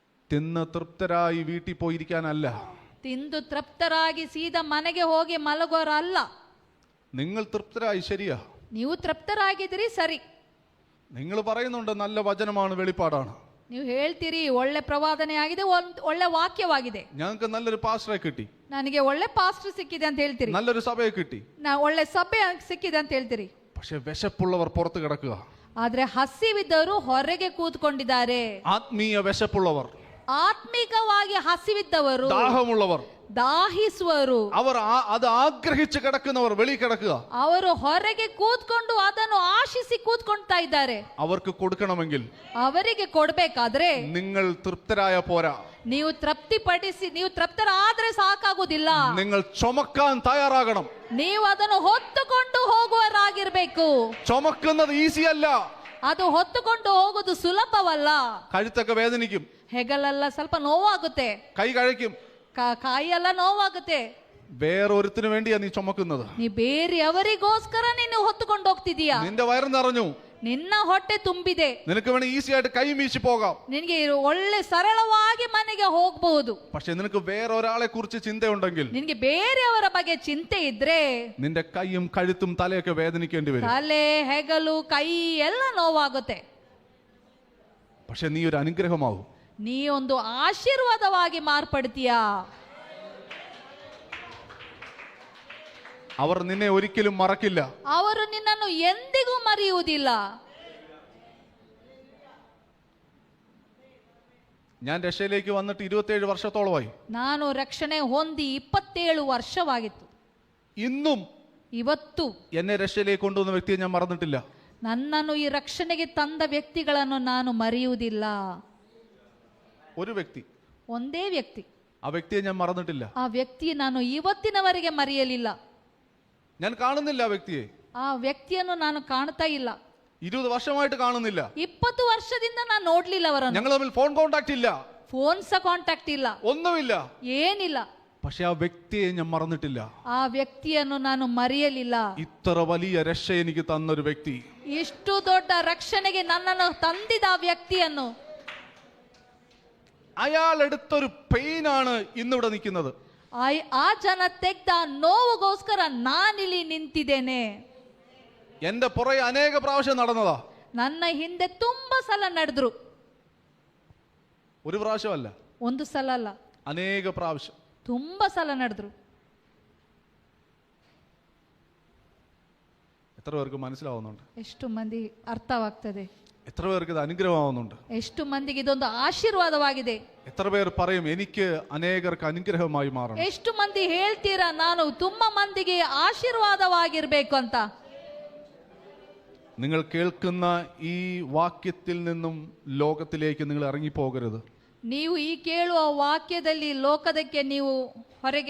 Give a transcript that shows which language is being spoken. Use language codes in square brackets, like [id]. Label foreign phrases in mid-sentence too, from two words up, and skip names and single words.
[ml] തിന്ന് തൃപ്തരായി വീട്ടിൽ പോയിരിക്കാനല്ല. [kn] ತಿಂದು ತೃಪ್ತರಾಗಿ ಸೀದಾ ಮನೆಗೆ ಹೋಗಿ ಮಲಗೋರಲ್ಲ. [ml] നിങ്ങൾ തൃപ്തരായി, ശരിയാ. [kn] ನೀವು ತೃಪ್ತರಾಗಿದ್ದೀರಿ, ಸರಿ. [ml] നിങ്ങൾ പറയുന്നുണ്ട് നല്ല വചനമാണ്, വെളിപ്പാടാണ്. [kn] ನೀವು ಹೇಳ್ತೀರಿ ಒಳ್ಳೆ ಪ್ರವಾದನೆ ಆಗಿದೆ, ಒಳ್ಳೆ ವಾಕ್ಯವಾಗಿದೆ, [ml] ഞങ്ങൾക്ക് നല്ലൊരു പാസ്റ്ററെ കിട്ടി, [kn] ನನಗೆ ಒಳ್ಳೆ ಪಾಸ್ಟರ್ ಸಿಕ್ಕಿದೆ ಅಂತ ಹೇಳ್ತೀರಿ, [ml] നല്ലൊരു സഭയെ കിട്ടി, [kn] ಒಳ್ಳೆ ಸಭೆ ಸಿಕ್ಕಿದೆ ಅಂತ ಹೇಳ್ತೀರಿ. [ml] പക്ഷെ വിശപ്പുള്ളവർ പുറത്ത് കിടക്കുക. [kn] ಆದ್ರೆ ಹಸಿವಿದ್ದವರು ಹೊರಗೆ ಕೂತ್ಕೊಂಡಿದ್ದಾರೆ. [ml] ആത്മീയ വിശപ്പുള്ളവർ, [kn] ಆತ್ಮಿಕವಾಗಿ ಹಸಿವಿದ್ದವರು, [ml] ദാഹമുള്ളവർ, [kn] ದಾಹಿಸುವರು, [ml] അവർ അത് ആഗ്രഹിച്ച് കിടക്കുന്നവർ വെളി കിടക്കുക. [kn] ಅವರು ಹೊರಗೆ ಕೂತ್ಕೊಂಡು ಅದನ್ನು ಆಶಿಸಿ ಕೂತ್ಕೊಳ್ತಾ ಇದ್ದಾರೆ. [ml] അവർക്ക് കൊടുക്കണമെങ്കിൽ [kn] ಅವರಿಗೆ ಕೊಡ್ಬೇಕಾದ್ರೆ [ml] നിങ്ങൾ തൃപ്തരായ പോരാ. [kn] ನೀವು ತೃಪ್ತಿಪಡಿಸಿ, ನೀವು ತೃಪ್ತರಾದ್ರೆ ಸಾಕಾಗುದಿಲ್ಲ, [ml] നിങ്ങൾ ചുമക്കാൻ തയ്യാറാകണം. [kn] ನೀವು ಅದನ್ನು ಹೊತ್ತುಕೊಂಡು ಹೋಗುವರಾಗಿರ್ಬೇಕು. [ml] ചുമക്കുന്നത് ഈസി അല്ല. [kn] ಅದು ಹೊತ್ತುಕೊಂಡು ಹೋಗುದು ಸುಲಭವಲ್ಲ. [ml] കഴുത്തൊക്കെ വേദനിക്കും, [kn] ಹೆಗಲೆಲ್ಲ ಸ್ವಲ್ಪ ನೋವಾಗುತ್ತೆ, [ml] കൈ കഴയ്ക്കും, [kn] ಕಾಯೆಲ್ಲ ನೋವಾಗುತ್ತೆ. [ml] വേറൊരുത്തിനു വേണ്ടിയാ നീ ചുമക്കുന്നത്. [kn] ನೀ ಬೇರೆಯವರಿಗೋಸ್ಕರ ನೀನು ಹೊತ್ತುಕೊಂಡು ಹೋಗ್ತಿದೀಯಾ. [ml] നിന്റെ വയറ് നിറഞ്ഞു, [kn] ನಿನ್ನ ಹೊಟ್ಟೆ ತುಂಬಿದೆ, [ml] നിനക്ക് വേണേ ഈസി ആയിട്ട് കൈ വീശി പോകാം, [kn] ನಿನಗೆ ಒಳ್ಳೆ ಸರಳವಾಗಿ ಮನೆಗೆ ಹೋಗಬಹುದು. [ml] പക്ഷെ നിനക്ക് വേറൊരാളെ കുറിച്ച് ചിന്തയുണ്ടെങ്കിൽ, [kn] ನಿನಗೆ ಬೇರೆಯವರ ಬಗ್ಗೆ ಚಿಂತೆ ಇದ್ರೆ [ml] നിന്റെ കൈയും കഴുത്തും തലയൊക്കെ വേദനിക്കേണ്ടി വരും. [kn] ತಲೆ, ಹೆಗಲು, ಕೈ ಎಲ್ಲ ನೋವಾಗುತ್ತೆ. [ml] പക്ഷെ നീ ഒരു അനുഗ്രഹമാവും. [kn] ನೀ ಒಂದು ಆಶೀರ್ವಾದವಾಗಿ ಮಾರ್ಪಡ್ತೀಯಾ. [ml] അവർ നിന്നെ ഒരിക്കലും മറക്കില്ല. [kn] ಅವರು ನಿನ್ನನ್ನು ಎಂದಿಗೂ ಮರೆಯುವುದಿಲ್ಲ. [ml] ഞാൻ രക്ഷയിലേക്ക് വന്നിട്ട് 27 വർഷത്തോളമായി. [kn] ನಾನು ರಕ್ಷಣೆ ಹೊಂದಿ 27 ವರ್ಷವಾಗಿತ್ತು. [ml] ഇന്നും [kn] ಇವತ್ತು [ml] എന്നെ രക്ഷയിലേക്ക് കൊണ്ടുവന്ന വ്യക്തിയെ ഞാൻ മറന്നിട്ടില്ല. [kn] ನನ್ನನ್ನು ಈ ರಕ್ಷಣೆಗೆ ತಂದ ವ್ಯಕ್ತಿಗಳನ್ನು ನಾನು ಮರೆಯುವುದಿಲ್ಲ. [ml] ഒരു വ്യക്തി, [kn] ಒಂದೇ ವ್ಯಕ್ತಿ, [ml] ആ വ്യക്തിയെ ഞാൻ മറന്നിട്ടില്ല. [kn] ಆ ವ್ಯಕ್ತಿ ನಾನು ಇವತ್ತಿನವರೆಗೆ ಮರೆಯಲಿಲ್ಲ. [ml] ഞാൻ കാണുന്നില്ല ആ വ്യക്തിയെ, [kn] ಆ ವ್ಯಕ್ತಿಯನ್ನು ನಾನು ಕಾಣ್ತಾ ಇಲ್ಲ. [ml] 20 വർഷമായിട്ട് കാണുന്നില്ല. [kn] 20 ವರ್ಷದಿಂದ ನಾನು ನೋಡ್ಲಿಲ್ಲ ಅವರನ್ನು. [ml] ഞങ്ങൾ തമ്മിൽ [en] phone contact [ml] ഇല്ല, [kn] ಫೋನ್ ಸಹ ಕಾಂಟ್ಯಾಕ್ಟ್ ಇಲ್ಲ, [ml] ഒന്നുമില്ല. [kn] ಏನಿಲ್ಲ. [ml] പക്ഷെ ആ വ്യക്തിയെ ഞാൻ മറന്നിട്ടില്ല. [kn] ಆ ವ್ಯಕ್ತಿಯನ್ನು ನಾನು ಮರೆಯಲಿಲ್ಲ. [ml] ഇത്ര വലിയ രക്ഷ എനിക്ക് തന്നൊരു വ്യക്തി, [kn] ಇಷ್ಟು ದೊಡ್ಡ ರಕ್ಷಣೆಗೆ ನನ್ನನ್ನು ತಂದಿದ ಆ ವ್ಯಕ್ತಿಯನ್ನು, [ml] അയാൾ എടുത്തൊരു പെയിനാണ് ഇന്നിവിടെ നിൽക്കുന്നത്. [kn] ಆ ಜನ ತೆಗ್ದ ನೋವುಗೋಸ್ಕರ ನಾನಿಲ್ಲಿ ನಿಂತಿದ್ದೇನೆ. [ml] എന്റെ പുറകെ അനേക പ്രാവശ്യം നടന്നതാ. [kn] ನನ್ನ ಹಿಂದೆ ತುಂಬಾ ಸಲ ನಡೆದ್ರು. [ml] ഒരു പ്രാവശ്യമല്ല, [kn] ಒಂದು ಸಲ ಅಲ್ಲ, [ml] അനേക പ്രാവശ്യം. [kn] ತುಂಬಾ ಸಲ ನಡೆದ್ರು. [ml] എത്ര പേർക്ക് മനസ്സിലാവുന്നുണ്ട്? [kn] ಎಷ್ಟು ಮಂದಿ ಅರ್ಥವಾಗ್ತದೆ? [ml] എത്ര പേർക്ക് ഇത് അനുഗ്രഹമാവുന്നുണ്ട്? [kn] ಎಷ್ಟು ಮಂದಿಗೆ ಇದೊಂದು ಆಶೀರ್ವಾದವಾಗಿದೆ? [ml] എത്ര പേർ പറയും എനിക്ക് അനേകർക്ക് അനുഗ്രഹമായി മാറണം? [kn] ಎಷ್ಟು ಮಂದಿ ಹೇಳ್ತೀರಾ ನಾನು ತುಂಬಾ ಮಂದಿಗೆ ಆಶೀರ್ವಾದವಾಗಿರ್ಬೇಕು ಅಂತ? [ml] നിങ്ങൾ കേൾക്കുന്ന ഈ വാക്യത്തിൽ നിന്നും ലോകത്തിലേക്ക് നിങ്ങൾ ഇറങ്ങിപ്പോകരുത്. [kn] ನೀವು ಈ ಕೇಳುವ ವಾಕ್ಯದಲ್ಲಿ ಲೋಕದಕ್ಕೆ ನೀವು ಹೊರಗೆ,